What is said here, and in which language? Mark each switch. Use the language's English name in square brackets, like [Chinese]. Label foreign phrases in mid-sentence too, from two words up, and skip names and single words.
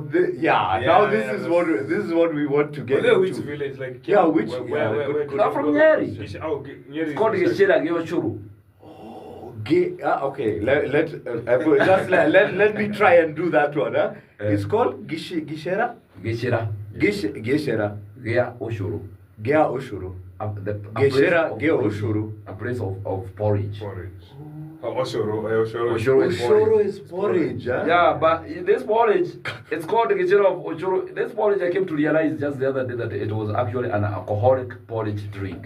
[English] Yeah, now yeah, this is what we want to get Which into. village? Like Yeah, which- Where good- I'm from Nyeri. Nyeri. It's called Geshera Geoshuru. Okay, let me try and do that one. Huh? It's called Gishera? Geshera. Geshera. Gea Oshuru. Gea Oshuru. A Geshera, place Gea of porridge. Oshuru. A place of porridge. Porridge. Oshoro. Oshoro is Oshoro porridge. is porridge, huh? Yeah, but this porridge, it's called the Geshera of Oshoro. This porridge, I came to realize just the other day that it was actually an alcoholic porridge drink.